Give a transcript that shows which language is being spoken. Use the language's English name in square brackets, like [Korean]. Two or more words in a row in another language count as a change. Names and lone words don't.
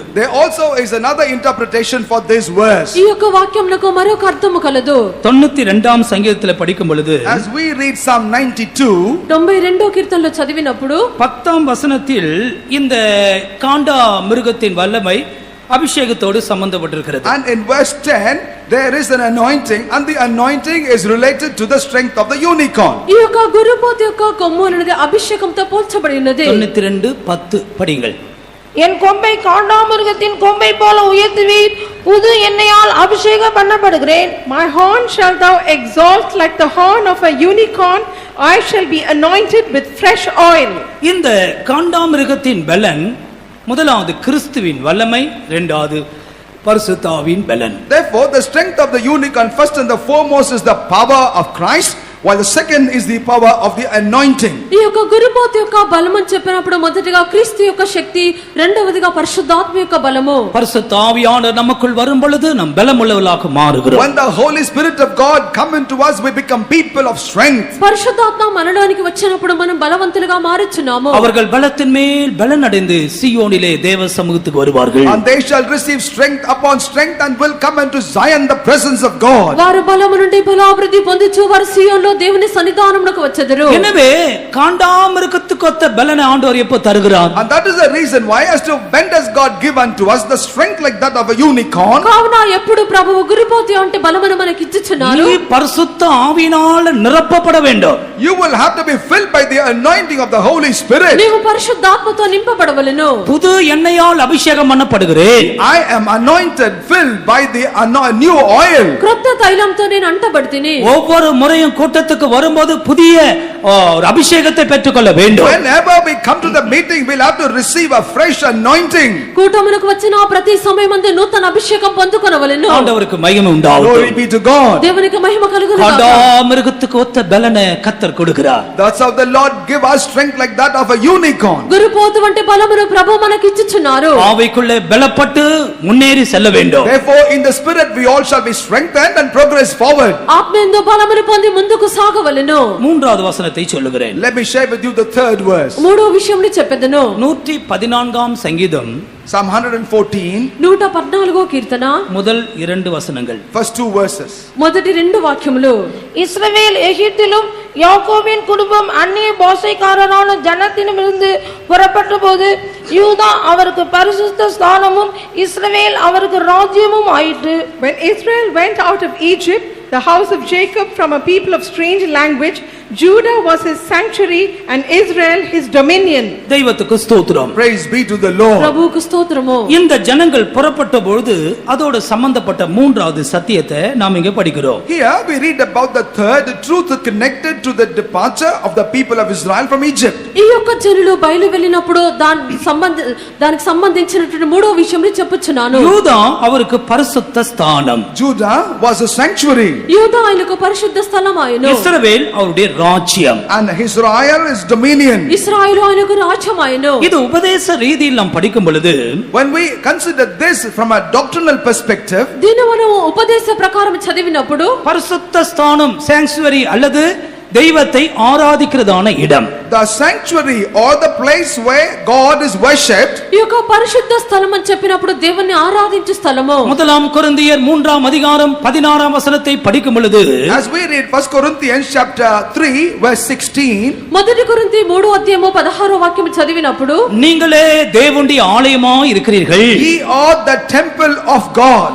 [English] There also is another interpretation for this verse. [Telugu] ఈ యొక్క వాక్యమునకు మరొక అర్థము కలదు. [Tamil] 92వ సంగీతத்தில் படிக்கும் பொழுது [English] As we read Psalm 92, [Telugu] 92వ కీర్తనలో చదివినప్పుడు [Tamil] 10ஆம் வசனத்தில் இந்த காண்டா மிருகத்தின் வல்லமை அபிஷேகத்தோடு சம்பந்தப்பட்டிருக்கிறது. [English] and in verse 10, there is an anointing, and the anointing is related to the strength of the unicorn. [Telugu] ఈ యొక్క గురుపోతు యొక్క కొమ్ము అనేది అభిషేకంతో పోల్చబడి ఉన్నది. [Tamil] 92:10 படிங்கள். என் கொம்பை காண்டாமிருகத்தின் கொம்பை போல உயர்த்துவீர், புது எண்ணெயால் அபிஷேகம் பண்ணப்படுகிறேன். [English] My horn shalt thou exalt like the horn of a unicorn, I shall be anointed with fresh oil. [Tamil] இந்த காண்டாமிருகத்தின் பலன் முதலாவது கிறிஸ்துவின் வல்லமை, இரண்டாவது பரிசுத்த ஆவியின் பலன். [English] Therefore, the strength of the unicorn, first and the foremost, is the power of Christ, while the second is the power of the anointing. [Telugu] ఈ యొక్క గురుపోతు యొక్క బలం అని చెప్పినప్పుడు మొదటిగా క్రీస్తు యొక్క శక్తి, రెండవదిగా పరిశుద్ధాత్మ యొక్క బలము. [Tamil] பரிசுத்த ஆவியானவர் நமக்குள் வரும் பொழுது நாம் பலமுள்ளவர்களாக மாறுகிறோம். [English] When the Holy Spirit of God come into us, we become people of strength. [Telugu] పరిశుద్ధాత్మ మనలోనికి వచ్చినప్పుడు మనం బలవంతులుగా మారుచున్నాము. [Tamil] அவர்கள் பலத்தின் மேல் பலன் அடைந்து சீயோனிலே தேவ சமூகத்துக்கு வருவார்கள். [English] And they shall receive strength upon strength and will come into Zion, the presence of God. [Telugu] వారు బలము నుండి బలాభివృద్ధి పొందుచు వారు సీయోనులో దేవుని సన్నిధానమునకు వచ్చెదరు. [Tamil] எனவே காண்டாமிருகத்துக்கு ஒத்த பலனை ஆண்டவர் எப்போ தருகிறார்? [English] And that is the reason why, as to when does God give unto us the strength like that of a unicorn? [Telugu] కావున ఎప్పుడు ప్రభువు గురుపోతు అంటే బలమును మనకి ఇచ్చుచున్నారు. [Tamil] நீ பரிசுத்த ஆவியினால் நிரப்பப்பட வேண்டும். [English] You will have to be filled by the anointing of the Holy Spirit. [Telugu] నీవు పరిశుద్ధాత్మతో నింపబడవలెను. [Tamil] புது எண்ணெயால் அபிஷேகம் பண்ணப்படுகிறேன். [English] I am anointed, filled by the new oil. [Telugu] క్రొత్త తైలంతో నేను అంటబడితిని. [Tamil] ஒவ்வொரு முறையும் கூட்டத்துக்கு வரும்போது புதிய ஒரு அபிஷேகத்தை பெற்றுக்கொள்ள வேண்டும். [English] Whenever we come to the meeting, we'll have to receive a fresh anointing. [Telugu] కూటమునకు వచ్చిన ప్రతి సమయమందు నూతన అభిషేకం పొందుకొనవలెను. [Tamil] ஆண்டவருக்கு மகிமை உண்டாகட்டும். [English] Glory be to God. [Telugu] దేవునికి మహిమ కలుగును గాక. [Tamil] காண்டாமிருகத்துக்கு ஒத்த பலனை கர்த்தர் கொடுக்கிறார். [English] That's how the Lord give us strength like that of a unicorn. [Telugu] గురుపోతు వంటి బలమును ప్రభు మనకి ఇచ్చుచున్నారు. [Tamil] ஆவிக்குள்ளே பலப்பட்டு முன்னேறி செல்ல வேண்டும். [English] Therefore, in the spirit we all shall be strengthened and progress forward. [Telugu] ఆత్మయందు బలమును పొంది ముందుకు సాగవలెను. [Tamil] மூன்றாவது வசனத்தை சொல்லுகிறேன். [English] Let me share with you the third verse. [Telugu] మూడో విషయంని చెప్పెదను. [Tamil] 114ஆம் சங்கீதம் [English] Psalm 114, [Telugu] 114వ కీర్తన [Tamil] முதல் 2 வசனங்கள். [English] first 2 verses. [Telugu] మొదటి 2 వాక్యములు. [Tamil] இஸ்ரவேல் எகிப்திலும் யாக்கோபின் குடும்பம் அந்நிய பாஷைக்காரரான ஜனத்திடமிருந்து புறப்பட்ட போது யூதா அவருக்கு பரிசுத்த ஸ்தானமும் இஸ்ரவேல் அவருக்கு ராஜ்யமும் ஆயிற்று. [English] When Israel went out of Egypt, the house of Jacob from a people of strange language, Judah was his sanctuary and Israel his dominion. [Tamil] தெய்வத்துக்கு ஸ்தோத்திரம். [English] Praise be to the Lord. [Telugu] ప్రభువుకు స్తోత్రము. [Tamil] இந்த ஜனங்கள் புறப்பட்ட பொழுது அதோட சம்பந்தப்பட்ட மூன்றாவது சத்தியத்தை நாம் இங்க படிக்கிறோம். [English] Here we read about the third truth connected to the departure of the people of Israel from Egypt. [Telugu] ఈ యొక్క జనులు బయలు వెళ్ళినప్పుడు దానికి సంబంధించినటువంటి మూడో విషయంని చెప్పుచున్నాను. [Tamil] யூதா அவருக்கு பரிசுத்த ஸ்தானம். [English] Judah was a sanctuary. [Telugu] యూదా ఆయనకు పరిశుద్ధ స్థలం ఆయను. [Tamil] இஸ்ரவேல் அவருடைய ராஜ்யம். [English] And Israel is dominion. [Telugu] ఇశ్రాయేలు ఆయనకు రాజ్యం ఆయను. [Tamil] இது உபதேச ரீதியில் நாம் படிக்கும் பொழுது [English] When we consider this from a doctrinal perspective, [Telugu] దీన్ని మనం ఉపదేశ ప్రకారం చదివినప్పుడు [Tamil] பரிசுத்த ஸ்தானம் சாங்சுவரி அல்லது தெய்வத்தை ஆராதிக்கிறதான இடம். [English] The sanctuary or the place where God is worshipped. [Telugu] ఈ యొక్క పరిశుద్ధ స్థలం అని చెప్పినప్పుడు దేవుణ్ణి ఆరాధించే స్థలము. [Tamil] முதலாம் கொரிந்தியர் 3ஆம் அதிகாரம் 16ஆம் வசனத்தை படிக்கும் பொழுது, [English] As we read 1 Corinthians chapter 3 verse 16, [Telugu] మొదటి కొరింథీ 3వ అధ్యాయము 16వ వాక్యం చదివినప్పుడు, [Tamil] நீங்களே தேவனுடைய ஆலயமாய் இருக்கிறீர்கள், [English] ye are the temple of God.